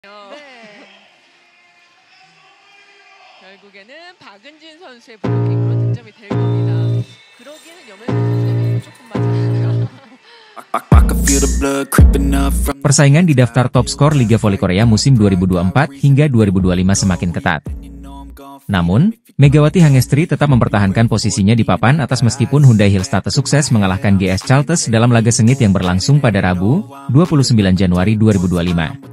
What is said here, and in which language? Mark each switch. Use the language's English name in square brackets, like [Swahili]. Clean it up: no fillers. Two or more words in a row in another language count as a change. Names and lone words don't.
[Korean] 네. 결국에는 박은진 선수의 블로킹으로 득점이 될 겁니다. 그러기에는 염혜선 선수가 조금 맞았어요. [Indonesian] Persaingan di daftar top skor Liga Voli Korea musim 2024 hingga 2025 semakin ketat. Namun, Megawati Hangestri tetap mempertahankan posisinya di papan atas meskipun Hyundai Hillstate sukses mengalahkan GS Chalters dalam laga sengit yang berlangsung pada Rabu, 29 Januari 2025.